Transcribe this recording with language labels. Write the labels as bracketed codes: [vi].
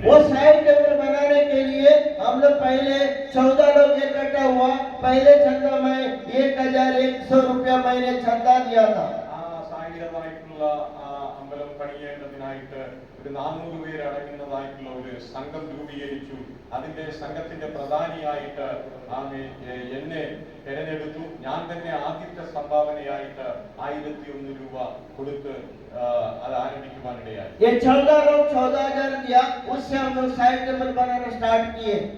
[hi] वो साई टेम्पल बनाने के लिए हम लोग पहले 14 लोग इकट्ठा हुआ. पहले चंदा में 1100 रुपया मैंने चंदा दिया था. [ml] സായിബാബായിട്ടുള്ള അമ്പലം പണിയേണ്ടതിനായിട്ട് ഒരു 400 പേര് അടങ്ങുന്നതായിട്ടുള്ള ഒരു സംഘം രൂപീകരിച്ചു. അതിന്റെ സംഘത്തിന്റെ പ്രധാനിയായിട്ട് എന്നെ തിരഞ്ഞെടുത്തു. ഞാൻ തന്നെ ആദ്യത്തെ സംഭാവനയായിട്ട് 1001 രൂപ കൊടുത്ത് അത് ആരംഭിക്കുവാനിടയായി. [hi] ये 14 लोग 14,000 दिया. उससे हम लोग साई टेम्पल बनाना स्टार्ट किए.